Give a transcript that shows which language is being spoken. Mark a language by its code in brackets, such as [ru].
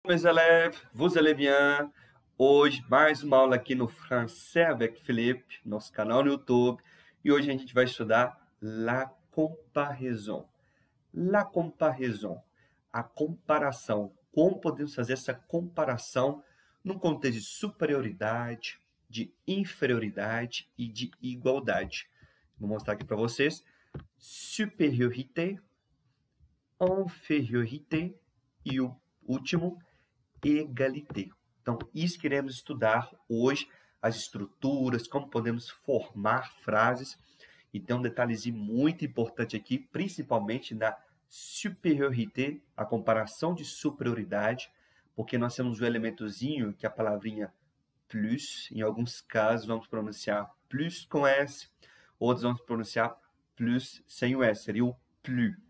[fr] Mes élèves, vous allez bien? [pt] Hoje, mais uma aula aqui no Français avec Philippe, nosso canal no YouTube. E hoje a gente vai estudar la comparaison. [fr] La comparaison, [pt] a comparação. Como podemos fazer essa comparação num contexto de superioridade, de inferioridade e de igualdade. Vou mostrar aqui para vocês. [fr] Supériorité, infériorité [pt] e o último, [fr] égalité. [pt] Então, isso que iremos estudar hoje, as estruturas, como podemos formar frases. E tem um detalhezinho muito importante aqui, principalmente na supériorité, a comparação de superioridade, porque nós temos um elementozinho que é a palavrinha plus, em alguns casos vamos pronunciar plus com S, outros vamos pronunciar plus sem o S, seria o plus.